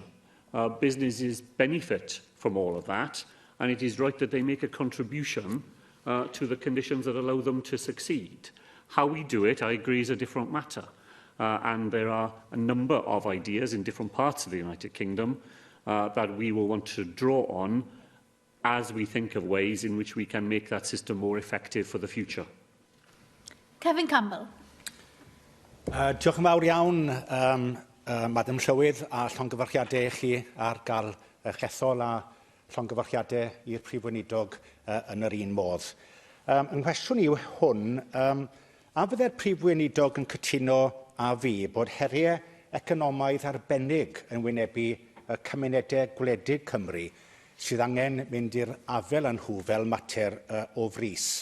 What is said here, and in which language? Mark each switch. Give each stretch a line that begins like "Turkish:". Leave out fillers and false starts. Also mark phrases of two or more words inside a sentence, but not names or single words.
English: Businesses benefit from all of that, and it is right that they make a contribution to the conditions that allow them to succeed. How we do it, I agree, is a different matter. And there are a number of ideas in different parts of the United Kingdom that we will want to draw on as we think of ways in which we can make that system more effective for the future. Kevin Campbell.
Welsh: Diolch yn fawr iawn, Madam Llywydd, a llongyfarchiadau chi ar gael eich ethol a llongyfarchiadau i'r Prif Weinidog yn yr un modd. Yng nghwestiwn i yw hwn, a fydde'r Prif Weinidog yn cytuno a fi bod heriau economaidd arbennig yn wynebu y cymunedau gwledig Cymru sydd angen mynd i'r afel yn nhw fel mater o frys.